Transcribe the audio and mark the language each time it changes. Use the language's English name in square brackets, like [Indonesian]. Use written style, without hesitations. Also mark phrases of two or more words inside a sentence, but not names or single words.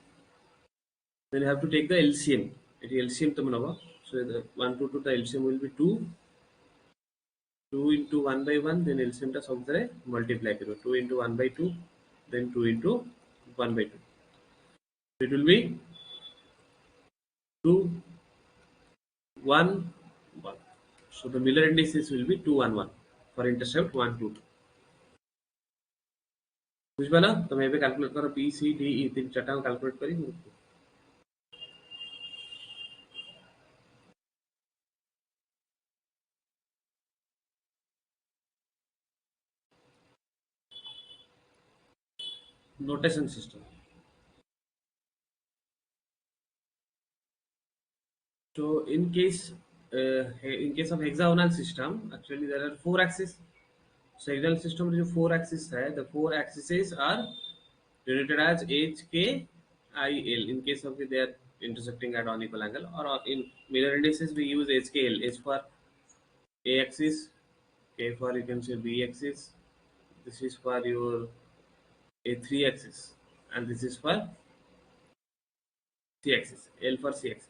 [English] Then you have to take the LCM. [Odia] It LCM ତମେ ନବ. [English] So the 1, 2, 2 the LCM will be 2. 2 into 1 by 1, then LCM [Odia] ଟା ସବୁଥିରେ [English] multiply କରିବ. 2 into 1 by 2, then 2 into 1 by 2. So it will be 2, 1, 1. So the Miller indices will be 2, 1, 1 for intercept 1, 2, 2. [Odia] ବୁଝିପାରିଲ? ତମେ ଏବେ calculate କର B, C, D, E 3 4 calculate କରି [English] notation system. So in case of hexagonal system, actually there are 4 axes. So hexagonal system [Hindi] में जो [English] 4 axes है, the 4 axes are denoted as H, K, I, L. In case of they are intersecting at unequal angle, or in Miller indices we use H, K, L. H for A axis, K for you can say B axis. This is for your A3 axis, and this is for C axis, L for C axis.